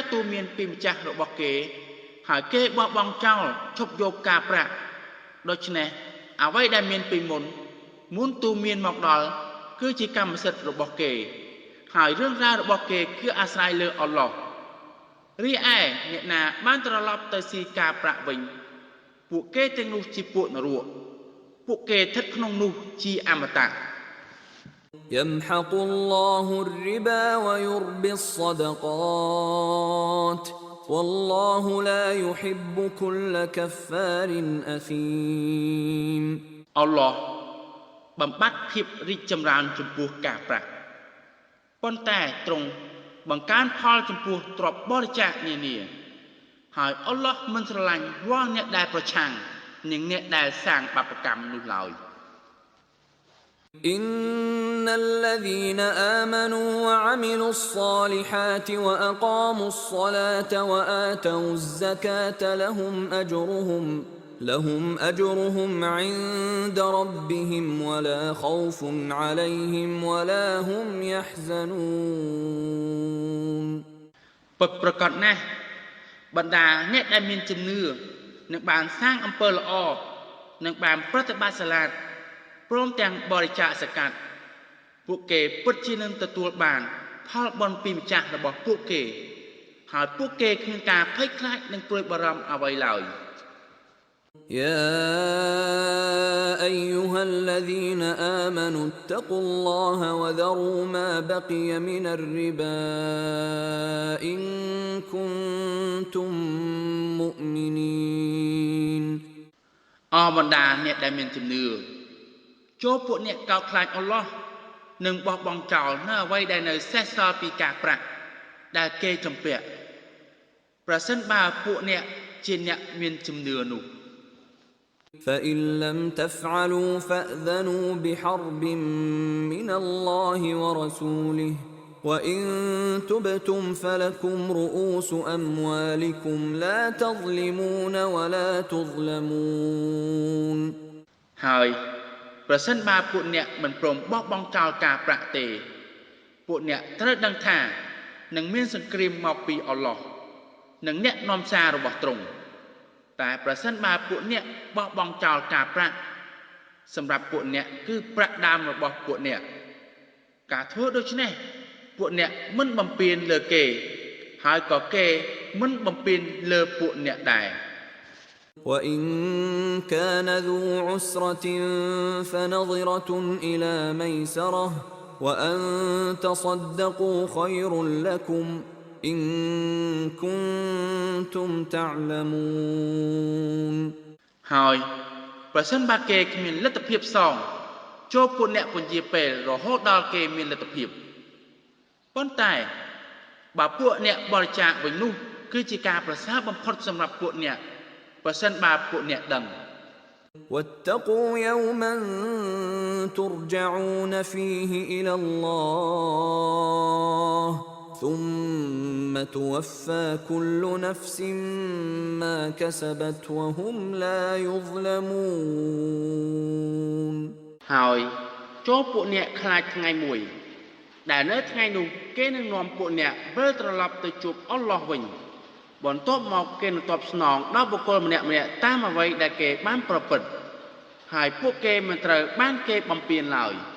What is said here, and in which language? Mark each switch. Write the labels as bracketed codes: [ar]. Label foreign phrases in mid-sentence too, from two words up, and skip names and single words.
[km] ទូមានពីម្ចាស់របស់គេហើយគេបោះបង់ចោលឈប់យកការប្រាក់ដូច្នេះអ្វីដែលមានពីមុនទូមានមកដល់គឺជាកម្មសិទ្ធិរបស់គេហើយរឿងរ៉ាវរបស់គេគឺអាស្រ័យលើអល់ឡោះរីឯអ្នកណាបានត្រឡប់ទៅស៊ីការប្រាក់វិញពួកគេទាំងនោះជាពួកនរកពួកគេស្ថិតក្នុងនោះជាអមតៈ [ar] يمحق الله الربا ويربي الصدقات والله لا يحب كل كفار أثيم [km] អល់ឡោះបំបត្តិភាពរីកចម្រើនចំពោះការប្រាក់ប៉ុន្តែទ្រង់បង្កើនផលចំពោះទ្រព្យបរិច្ចាគនានាហើយអល់ឡោះមិនស្រឡាញ់រាល់អ្នកដែលប្រឆាំងនឹងអ្នកដែលសាងបាបកម្មនោះឡើយ [ar] إن الذين آمنوا وعملوا الصالحات وأقاموا الصلاة وآتوا الزكاة لهم أجرهم عند ربهم ولا خوف عليهم ولا هم يحزنون [km] ពិតប្រាកដណាស់បណ្ដាអ្នកដែលមានជំនឿនឹងបានសាងអំពើល្អនឹងបានប្រតិបត្តិសាឡាតព្រមទាំងបរិច្ចាគសកាត់ពួកគេពិតជានឹងទទួលបានផលបុណ្យពីម្ចាស់របស់ពួកគេហើយពួកគេគ្មានការភ័យខ្លាចនិងព្រួយបារម្ភអ្វីឡើយ [ar] يا أيها الذين آمنوا اتقوا الله وذروا ما بقي من الربا إن كنتم مؤمنين [km] អស់បណ្ដាអ្នកដែលមានជំនឿចូលពួកអ្នកកោតខ្លាចអល់ឡោះនិងបោះបង់ចោលនៅអ្វីដែលនៅសេសសល់ពីការប្រាក់ដែលគេជំពាក់ប្រសិនបើពួកអ្នកជាអ្នកមានជំនឿនោះ [ar] فإن لم تفعلوا فأذنوا بحرب من الله ورسوله وإن تبتم فلكم رؤوس أموالكم لا تظلمون ولا تظلمون [km] ហើយប្រសិនបើពួកអ្នកមិនព្រមបោះបង់ចោលការប្រាក់ទេពួកអ្នកត្រូវដឹងថានឹងមានសង្គ្រាមមកពីអល់ឡោះនិងអ្នកនាំសាររបស់ទ្រង់តែប្រសិនបើពួកអ្នកបោះបង់ចោលការប្រាក់សម្រាប់ពួកអ្នកគឺប្រាក់ដើមរបស់ពួកអ្នកការធ្វើដូច្នេះពួកអ្នកមិនបំពេញលើគេហើយក៏គេមិនបំពេញលើពួកអ្នកដែរ [ar] وإن كان ذو عسرة فنظرة إلى ميسرة وأن تصدقوا خير لكم إن كنتم تعلمون [km] ហើយប្រសិនបើគេគ្មានលទ្ធភាពសងចូលពួកអ្នកពន្យាពេលរហូតដល់គេមានលទ្ធភាពប៉ុន្តែបើពួកអ្នកបរិច្ចាគវិញនោះគឺជាការប្រសើរបំផុតសម្រាប់ពួកអ្នកប្រសិនបើពួកអ្នកដឹង [ar] واتقوا يوما ترجعون فيه إلى الله ثم توفى كل نفس ما كسبت وهم لا يظلمون [km] ហើយចូលពួកអ្នកខ្លាចថ្ងៃមួយដែលនៅថ្ងៃនោះគេនឹងនាំពួកអ្នកវិលត្រឡប់ទៅជួបអល់ឡោះវិញបន្ទាប់មកគេនឹងតបស្នងដល់បុគ្គលម្នាក់ៗតាមអ្វីដែលគេបានប្រព្រឹត្តហើយពួកគេមិនត្រូវបានគេបំពានឡើយ